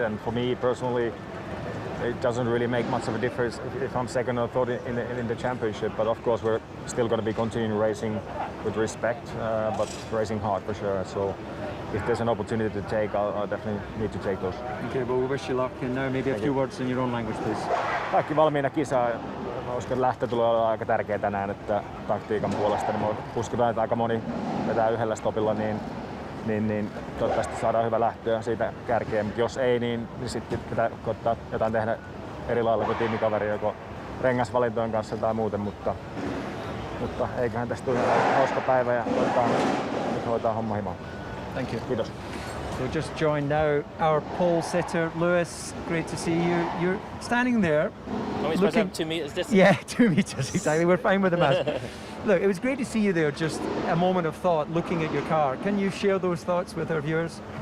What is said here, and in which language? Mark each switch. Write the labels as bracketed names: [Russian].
[English] And for me personally, it doesn't really make much of a difference if I'm second or third in the championship. But of course, we're still going to be continuing racing with respect, but racing hard for sure. So if there's an opportunity to take, I'll definitely need to take those. Okay, well, we wish you luck. And now maybe a few words in your own language, please. [Finnish] Kaikki valmiina kisaan. Mä uskon, että lähtö tulee olla aika tärkeä tänään, että taktiikan puolesta. Niin mä uskon, että aika moni vetää yhdellä stopilla, niin toivottavasti saadaan hyvä lähtö siitä kärkeen. Mutta jos ei, niin sitten pitää koittaa jotain tehdä eri lailla kuin tiimikaveri, joko rengasvalintojen kanssa tai muuten. Mutta eiköhän tästä tule hauska päivä ja koittaa nyt hoitaa homma himaan. [English] Thank you. [Finnish] Kiitos. [English] So just joined now our pole sitter, Lewis. Great to see you. You're standing there. Are we supposed to have 2 meters distance? Yeah, 2 meters, exactly. We're fine with the mask. Look, it was great to see you there, just a moment of thought looking at your car. Can you share those thoughts with our viewers?